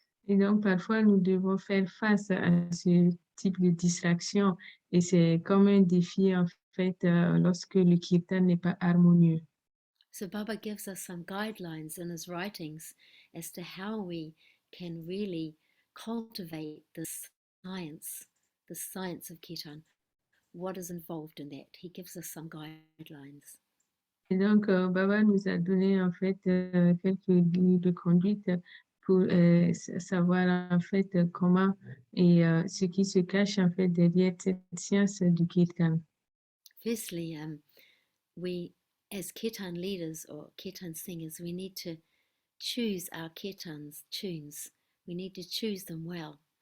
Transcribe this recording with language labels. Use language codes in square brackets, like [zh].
[fr] Et donc, parfois, nous devons faire face à ce type de distraction et c'est comme un défi, en fait, lorsque le kirtan n'est pas harmonieux. [en] So Baba gives us some guidelines in his writings as to how we can really cultivate this science of kirtan. What is involved in that? He gives us some guidelines. [fr] Et donc, Baba nous a donné, en fait, quelques lignes de conduite pour savoir, en fait, comment et ce qui se cache, en fait, derrière cette science du kirtan. [en] Firstly, we, as kirtan leaders or kirtan singers, we need to choose our kirtans tunes. We need to choose them well.